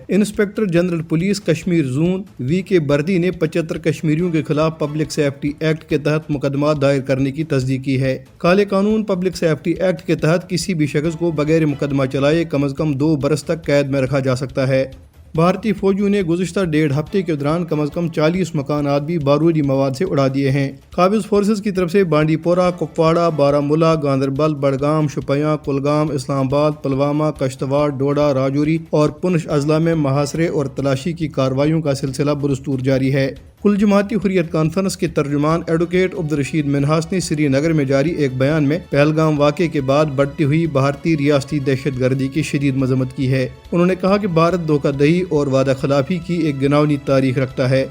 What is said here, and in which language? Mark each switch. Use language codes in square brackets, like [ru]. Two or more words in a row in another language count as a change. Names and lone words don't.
[ur] انسپکٹر جنرل پولیس کشمیر زون وی کے بردی نے 75 کشمیریوں کے خلاف پبلک سیفٹی ایکٹ کے تحت مقدمات دائر کرنے کی تصدیق کی ہے۔ کالے قانون پبلک سیفٹی ایکٹ کے تحت کسی بھی شخص کو بغیر مقدمہ چلائے کم از کم 2 برس تک قید میں رکھا جا سکتا ہے۔ بھارتی فوجیوں نے گزشتہ 1.5 ہفتے کے دوران کم از کم 40 مکانات بھی بارودی مواد سے اڑا دیے ہیں۔ قابض فورسز کی طرف سے بانڈی پورہ، کپواڑہ، بارہمولہ، گاندربل، بڈگام، شوپیاں، کلگام، اسلام آباد، پلوامہ، کشتواڑ، ڈوڈا، راجوری اور پونچھ اضلاع میں محاصرے اور تلاشی کی کارروائیوں کا سلسلہ بدستور جاری ہے۔ کل جماعتی حریت کانفرنس کے ترجمان ایڈوکیٹ عبدالرشید منہاس نے سری نگر میں جاری ایک بیان میں پہلگام واقعے کے بعد بڑھتی ہوئی بھارتی ریاستی دہشت گردی کی شدید مذمت کی ہے۔ انہوں نے کہا کہ بھارت دھوکہ دہی اور وعدہ خلافی کی ایک گھناؤنی تاریخ رکھتا ہے۔